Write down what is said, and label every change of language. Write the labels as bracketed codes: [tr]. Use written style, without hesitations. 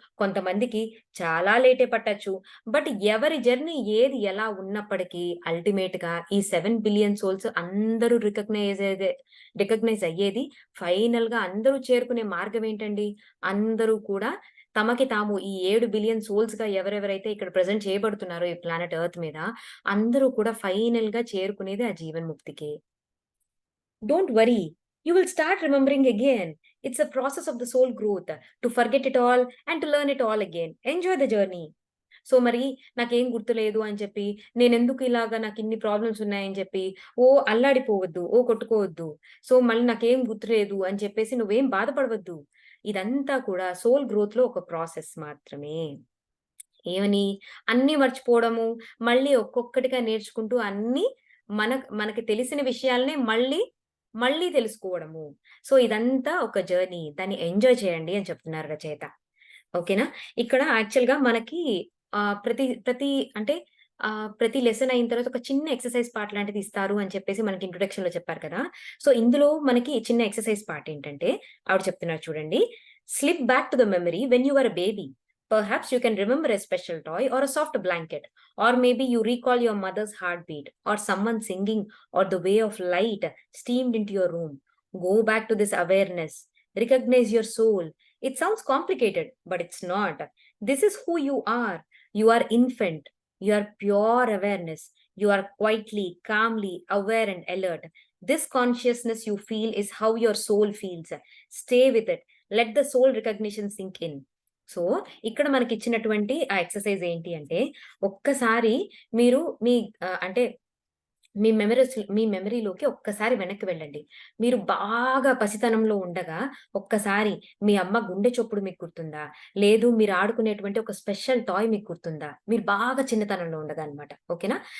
[te] కొంతమందికి చాలా లేటే పట్టొచ్చు. బట్ ఎవరి జర్నీ ఏది ఎలా ఉన్నప్పటికీ అల్టిమేట్‌గా ఈ 7 బిలియన్ సోల్స్ అందరూ రికగ్నైజ్ అయ్యేది ఫైనల్‌గా అందరూ చేరుకునే మార్గం ఏంటండి? అందరూ కూడా తమకి తాము ఈ 7 బిలియన్ సోల్స్‌గా ఎవరెవరైతే ఇక్కడ ప్రెజెంట్ చేయబడుతున్నారో ఈ ప్లానెట్ ఎర్త్ మీద, అందరూ కూడా ఫైనల్‌గా చేరుకునేది ఆ జీవన్ముక్తికే. [en] Don't worry, you will start remembering again. It's a process of the soul growth to forget it all and to learn it all again. Enjoy the journey. [te] So, మరి నాకేం గుర్తులేదు అని చెప్పి, నేనెందుకు ఇలాగా నాకిన్ని ప్రాబ్లమ్స్ ఉన్నాయని చెప్పి, అల్లాడిపోవద్దు, కొట్టుకోవద్దు. సో, మళ్ళీ నాకేం గుర్తులేదు అని చెప్పేసి నువ్వేం బాధపడవద్దు. ఇదంతా కూడా సోల్ గ్రోత్‌లో ఒక ప్రాసెస్ మాత్రమే. ఏమని? అన్నీ మర్చిపోవడము, మళ్ళీ ఒక్కొక్కటిగా నేర్చుకుంటూ అన్నీ మనకి తెలిసిన విషయాలనే మళ్ళీ, మళ్ళీ తెలుసుకోవడము. సో, ఇదంతా ఒక జర్నీ. దాన్ని ఎంజాయ్ చేయండి అని చెప్తున్నారు రచయిత. ఓకేనా? ఇక్కడ యాక్చువల్‌గా మనకి ప్రతి ప్రతి అంటే ప్రతి లెసన్ అయిన తర్వాత ఒక చిన్న ఎక్సర్‌సైజ్ పార్ట్ లాంటిది ఇస్తారు అని చెప్పేసి మనకి ఇంట్రొడక్షన్‌లో చెప్పారు కదా! సో, ఇందులో మనకి చిన్న ఎక్సర్‌సైజ్ పార్ట్ ఏంటంటే ఆవిడ చెప్తున్నారు చూడండి. [en] Slip back to the memory when you are a baby. Perhaps you can remember a special toy or a soft blanket, or maybe you recall your mother's heartbeat, or someone singing, or the way of light streamed into your room. Go back to this awareness. Recognize your soul. It sounds complicated, but it's not. This is who you are. You are infant. You are pure awareness. You are quietly, calmly aware and alert. This consciousness you feel is how your soul feels. Stay with it. Let the soul recognition sink in. [te] So, ఇక్కడ మనకిచ్చినటువంటి ఆ exercise ఏంటి అంటే, ఒక్కసారి మీరు అంటే మీ మెమరీలోకి ఒక్కసారి వెనక్కి వెళ్ళండి. మీరు బాగా పసితనంలో ఉండగా ఒక్కసారి మీ అమ్మ గుండె చప్పుడు మీకు గుర్తుందా? లేదు మీరు ఆడుకునేటువంటి ఒక స్పెషల్ టాయ్ మీకు గుర్తుందా? మీరు బాగా చిన్నతనంలో ఉండగా అన్నమాట. ఓకేనా?